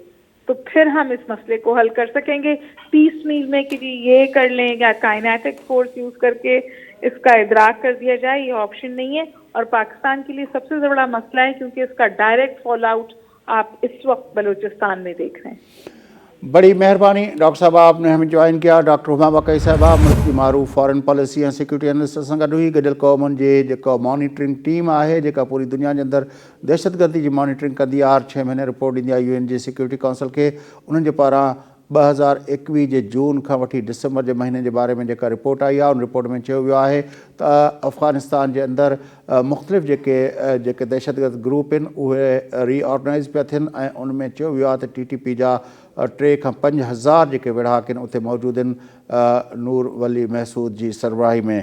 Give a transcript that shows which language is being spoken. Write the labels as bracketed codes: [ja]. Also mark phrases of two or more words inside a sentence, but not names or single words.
[ur] تو پھر ہم اس مسئلے کو حل کر سکیں گے. پیس میل میں کہ جی یہ کر لیں یا [en] kinetic force [ur] یوز کر کے اس کا ادراک کر دیا جائے، یہ آپشن نہیں ہے. اور پاکستان کے لیے سب سے بڑا مسئلہ ہے کیونکہ اس کا [en] direct fallout [ur] آپ اس وقت بلوچستان میں دیکھ رہے ہیں. بڑی مہربانی ڈاکٹر صاحب آپ نے ہمیں جوائن کیا. ڈاکٹر ہما بقائی صاحبہ ملک کی معروف [en] foreign policy [sd] ऐं सिक्योरिटी एनालिस्ट सां गॾु हुई. गॾियल क़ौमुनि जे जेका [en] monitoring team [sd] आहे जेका पूरी दुनिया जे अंदरि दहशतगर्दी जी मॉनिटरिंग कंदी आहे, हर 6 महीने रिपोर्ट ॾींदी आहे UN जे [en] security council [sd] खे. उन्हनि जे पारां 2021 जे जून खां वठी दिसंबर जे महीने जे बारे में जेका रिपोर्ट आई आहे, उन रिपोर्ट में चयो वियो आहे त अफ़गानिस्तान जे अंदरि मुख़्तलिफ़ जेके दहशतगर्द ग्रुप आहिनि उहे रीऑर्गनाइज़ पिया थियनि ऐं उन में चयो वियो आहे त TTP जा 3 खां 5 हज़ार जेके विढ़ाक आहिनि उते मौजूदु आहिनि नूर वली महसूद जी सरबराही में.